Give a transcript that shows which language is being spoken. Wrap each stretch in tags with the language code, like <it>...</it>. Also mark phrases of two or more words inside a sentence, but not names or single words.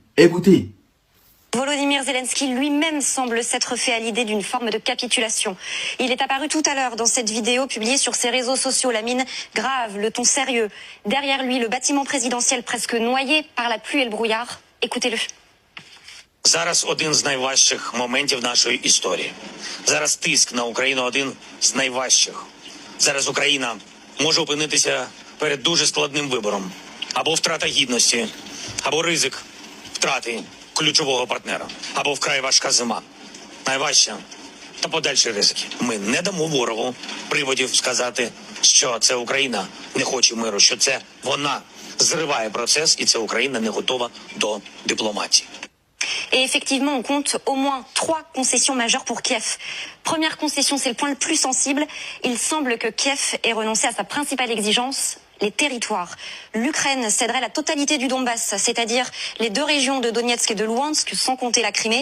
<fr>Écoutez. Volodymyr Zelensky lui-même semble s'être fait à l'idée d'une forme de capitulation. Il est apparu tout à l'heure dans cette vidéo publiée sur ses réseaux sociaux, la mine grave, le ton sérieux. Derrière lui, le bâtiment présidentiel presque noyé par la pluie et le brouillard. Écoutez-le.</fr> <uk>Зараз один з найважчих моментів нашої історії. Зараз тиск на Україну один з найважчих. Зараз Україна може опинитися перед дуже складним вибором. Або втрата гідності, або ризик втрати ключового партнера, або вкрай важка зима. Найважче та подальші ризики. Ми не дамо ворогу приводів сказати, що це Україна не хоче миру, що це вона зриває процес і це Україна не готова до дипломатії.</uk> <fr>Et effectivement, on compte au moins 3 concessions majeures pour Kiev. Première concession, c'est le point le plus sensible. Il semble que Kiev ait renoncé à sa principale exigence, les territoires. L'Ukraine céderait la totalité du Donbass, c'est-à-dire les 2 régions de Donetsk et de Louhansk, sans compter la Crimée.</fr>